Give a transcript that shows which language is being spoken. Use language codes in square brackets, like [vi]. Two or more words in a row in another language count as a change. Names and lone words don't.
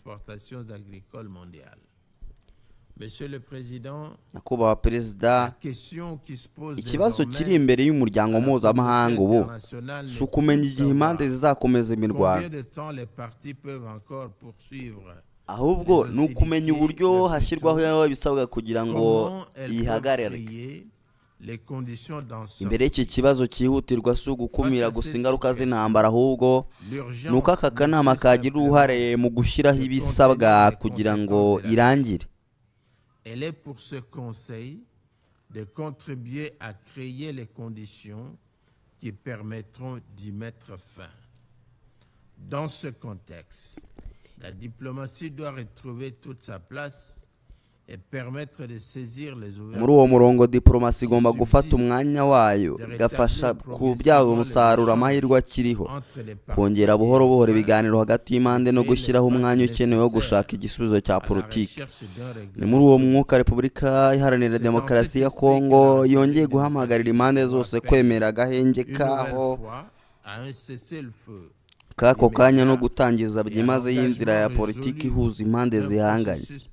[rw] Nyakubahwa Perezida, ikibazo kiri imbere y'umuryango mpuzamahanga ubu si ukumenya igihe impande zizakomeza imirwano, ahubwo ni ukumenya uburyo hashyirwaho ibisabwa kugira ngo yihagarare. Imbere y'iki kibazo cyihutirwa si ugukumira gusa ingaruka z'intambara, ahubwo ni uko aka kanama kagira uruhare mu gushyiraho ibisabwa kugira ngo irangire. [fr] Elle est pour ce conseil de contribuer à créer les conditions qui permettront d'y mettre fin. Dans ce contexte, la diplomatie doit retrouver toute sa place et permettre de saisir les ouvertures. [rw] Muri uwo murongo diplomasi igomba gufata umwanya wayo, igafasha kubyaza umusaruro amahirwe akiriho, kongera buhoro buhoro ibiganiro hagati y'impande no gushyiraho umwanya ukenewe wo gushaka igisubizo cya politiki. Ni muri uwo mwuka Repubulika Iharanira Demokarasi ya Kongo yongeye guhamagarira impande zose kwemera agahenge kako kanya no gutangiza byimaze y'inzira ya politiki ihuza impande zihanganye.